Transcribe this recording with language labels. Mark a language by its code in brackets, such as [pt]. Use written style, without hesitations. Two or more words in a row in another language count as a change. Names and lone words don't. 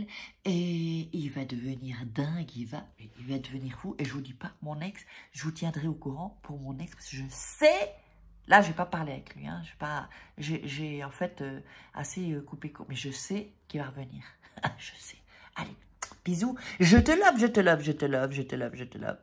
[fr] Et il va devenir dingue. Il va devenir fou. Et je vous dis pas, mon ex, je vous tiendrai au courant pour mon ex. Parce que je sais... Là, je ne vais pas parler avec lui. Hein. J'ai en fait assez coupé court. Mais je sais qu'il va revenir. Je sais. Allez, bisous. Je te love, je te love, je te love, je te love, je te love.